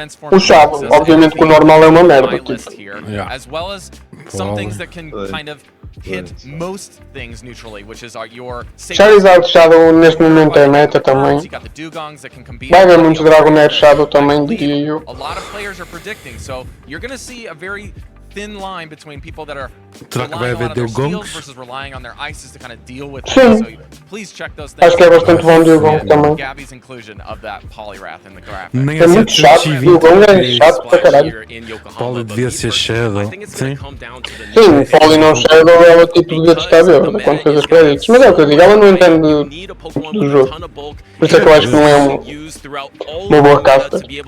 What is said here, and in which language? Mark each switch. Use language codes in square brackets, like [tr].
[pt] O Shadow, obviamente que o normal é uma merda. [en] As well as some things that can kind of hit most things neutrally, which is your [pt] Charizard Shadow neste momento é meta também. Vai haver muitos Dragonair Shadow também, diria eu. [en] A lot of players are predicting, so you're going to see a very thin line between people that are relying on their steals versus relying on their ices to kind of deal with it. So please check those things. [pt] Acho que é bastante bom Dugong também. [en] Gabby's inclusion of that Poliwrath in the graphic. [pt] É muito chato, Dugong é chato para caralho. Poly devia ser Shadow. Sim. Sim, o Poly não Shadow, ela tipo devia estar verde quando fez as créditos. Mas é o que eu digo, ela não entende do jogo. Por isso é que eu acho que não é uma boa caster.